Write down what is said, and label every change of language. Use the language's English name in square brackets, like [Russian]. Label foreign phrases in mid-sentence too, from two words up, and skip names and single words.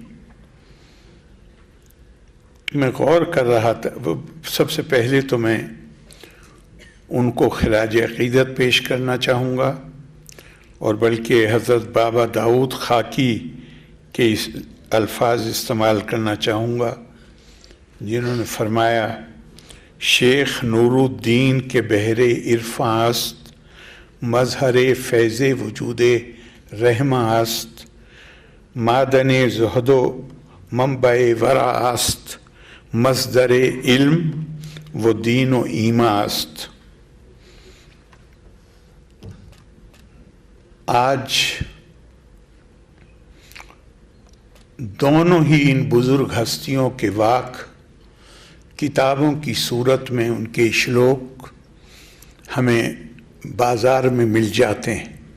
[Urdu] میں غور کر رہا تھا، سب سے پہلے تو میں ان کو خراج عقیدت پیش کرنا چاہوں گا، اور بلکہ حضرت بابا داؤد خاکی کے الفاظ استعمال کرنا چاہوں گا جنہوں نے فرمایا، [Persian] شیخ نور الدین کے بحر عرفاں است، مظہر فیض وجود رحماں است، معدن زہد و منبع ورع است، مصدر علم و دین و ایمان است۔ [Urdu] آج دونوں ہی ان بزرگ ہستیوں کے واق کتابوں کی صورت میں ان کے اشلوک ہمیں بازار میں مل جاتے ہیں،